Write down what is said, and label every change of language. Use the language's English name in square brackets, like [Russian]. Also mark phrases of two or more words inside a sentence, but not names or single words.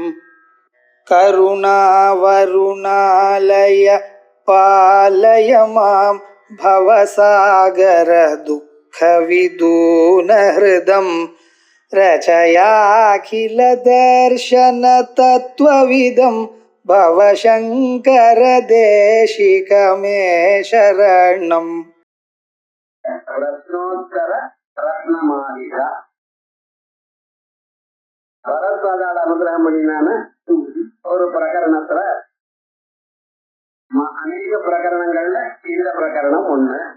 [Sanskrit] करुणावरुणालय पालय मां भवसागर दुःखविदूनहृदं रचयाखिलदर्शनतत्त्वविदं भवशङ्कर देशिकमे शरणम्. [Tamil] ரத்னோத்தர ரத்னமாளிகா பரத்வாஜால அனுகிரகம் பண்ணினான ஒரு பிரகரணத்துல அநேக பிரகரணங்கள்ல இந்த பிரகரணம் ஒண்ணு.